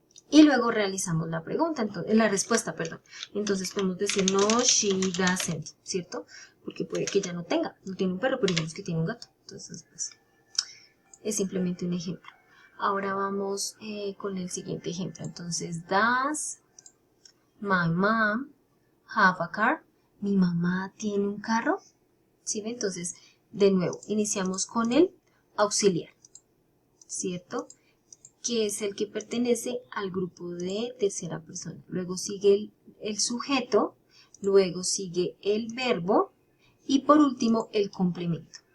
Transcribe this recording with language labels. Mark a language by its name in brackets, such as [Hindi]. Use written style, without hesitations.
[Spanish] Y luego realizamos la pregunta, entonces, la respuesta, perdón. Entonces podemos decir [English] no, she doesn't, [Spanish] ¿cierto? Porque puede que ella no tiene un perro, pero digamos que tiene un gato. Entonces, pues, es simplemente un ejemplo. Ahora vamos con el siguiente ejemplo. [English] Entonces, does my mom have a car? [Spanish] ¿Mi mamá tiene un carro? ¿Sí? Entonces, de nuevo, iniciamos con el auxiliar, ¿cierto? Que es el que pertenece al grupo de tercera persona. Luego sigue el sujeto, luego sigue el verbo y por último el complemento.